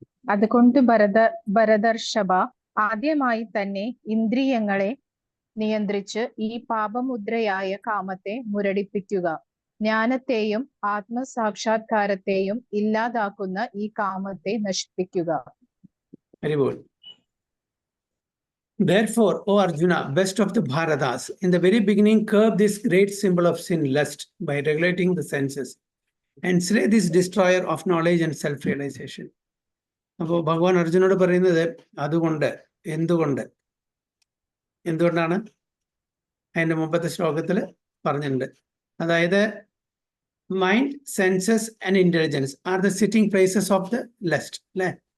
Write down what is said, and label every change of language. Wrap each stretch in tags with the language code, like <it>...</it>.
<ml>അതുകൊണ്ട് ഭരതർഷഭ, ആദ്യമായി തന്നെ ഇന്ദ്രിയങ്ങളെ നിയന്ത്രിച്ച് ഈ പാപമുദ്രയായ കാമത്തെ മുരടിപ്പിക്കുക. ജ്ഞാനത്തെയും ആത്മസാക്ഷാത്കാരത്തെയും ഇല്ലാതാക്കുന്ന ഈ കാമത്തെ നശിപ്പിക്കുക.</ml> <en>Very good. Therefore, O Arjuna, best of the Bharatas, in the very beginning curb this great symbol of sin, lust, by regulating the senses, and slay this destroyer of knowledge and self-realization.</en> <ml>അപ്പോൾ ഭഗവാൻ അർജുനോട് പറയുന്നത് അതുകൊണ്ട്, എന്തുകൊണ്ടാണ് അതിൻ്റെ മുമ്പത്തെ ശ്ലോകത്തിൽ പറഞ്ഞിട്ടുണ്ട്.</ml> <en>അതായത് mind, senses and intelligence are the sitting places of the lust. അല്ലേ?</en>